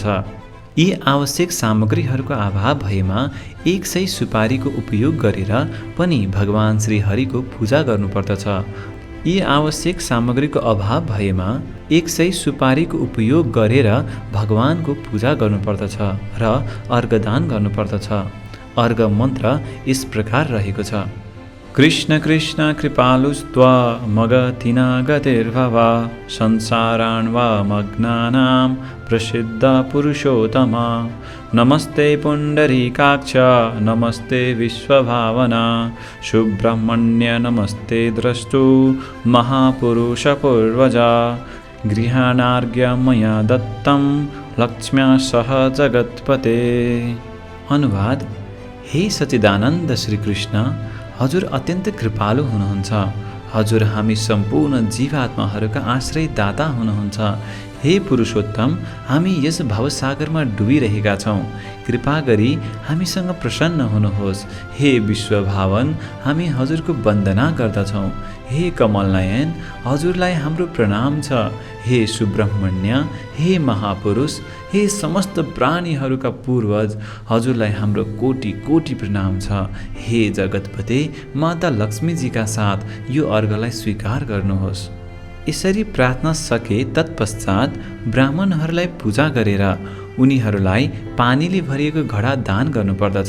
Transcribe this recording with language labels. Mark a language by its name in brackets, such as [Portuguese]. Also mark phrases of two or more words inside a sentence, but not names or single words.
[Nepali] यी आवश्यक सामग्रीहरूको अभाव भएमा 100 सुपारीको उपयोग गरेर पनि भगवान श्री हरिको पूजा गर्नुपर्दछ। यी आवश्यक सामग्रीको अभाव भएमा 100 सुपारीको उपयोग गरेर भगवानको पूजा गर्नुपर्दछ र अर्घदान गर्नुपर्दछ। अर्घ मन्त्र यस प्रकार रहेको छ, [Sanskrit] कृष्ण कृष्ण कृपालुस्त्वा मगतिना गतिर्भव संसाराण्वमग्नानां प्रसिद्ध पुरुषोत्तमा, नमस्ते पुण्डरीकाक्ष नमस्ते विश्वभावना, सुब्रह्मण्य नमस्ते द्रष्टु महापुरुष पूर्वजा, गृहाणार्घ्य मया दत्तं लक्ष्म्या सह जगत्पते। [Nepali] अनुवाद, हे सच्चिदानन्द श्री कृष्ण, हजुर अत्यन्त कृपालु हुनुहुन्छ। हजुर हामी सम्पूर्ण जीवात्माहरूका आश्रयदाता हुनुहुन्छ। हे पुरुषोत्तम, हामी यस भवसागरमा डुबिरहेका छौँ। कृपा गरी हामीसँग प्रसन्न हुनुहोस्। हे विश्वभावन, हामी हजुरको वन्दना गर्दछौँ। हे कमलनयन, हजुरलाई हाम्रो प्रणाम छ। हे सुब्रह्मण्य, हे महापुरुष, हे समस्त प्राणीहरूका पूर्वज, हजुरलाई हाम्रो कोटि कोटि प्रणाम छ। हे जगतपते, माता लक्ष्मीजीका साथ यो अर्घलाई स्वीकार गर्नुहोस्। यसरी प्रार्थना सके तत्पश्चात ब्राह्मणहरूलाई पूजा गरेर उनीहरूलाई पानीले भरिएको घडा दान गर्नुपर्दछ।